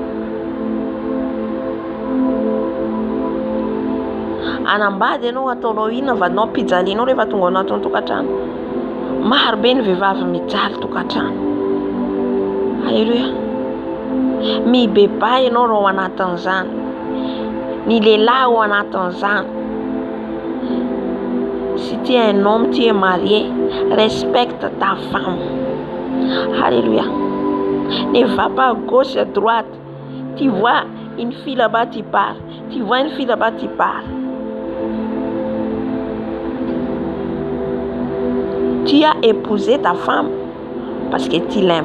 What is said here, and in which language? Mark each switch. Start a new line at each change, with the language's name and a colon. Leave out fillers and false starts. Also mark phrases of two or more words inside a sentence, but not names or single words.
Malagasy: Anambady ianao ataonao inona vadinao mpijalinao rehefa tonga ao anatin'ny tokantrano. Maro be ny vehivavy mijaly tokantrano. Alléluia. Mibeba ianao raha ao anatin'izany. Ny lehilahy ao anatin'izany.
French: Si tu es un homme, tu es marié, respecte ta femme. Alléluia. Ne va pas à gauche, à droite. Tu vois une fille là-bas, tu pars. Tu vois une fille là-bas, tu pars. Tu as épousé ta femme parce que tu l'aimes.